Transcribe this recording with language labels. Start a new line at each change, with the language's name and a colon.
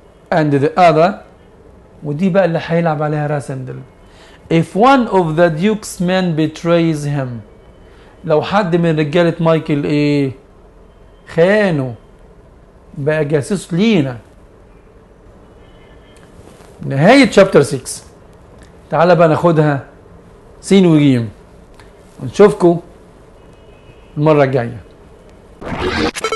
English: And the other
Arabic: ودي بقى اللي هيلعب عليها راسندل.
English: If one of the duke's men betrays him.
Arabic: لو حد من رجالة مايكل ايه خانه بقى جاسوس لينا. نهاية chapter 6. تعالى بقى ناخدها سين وجيم ونشوفكم المرة الجاية.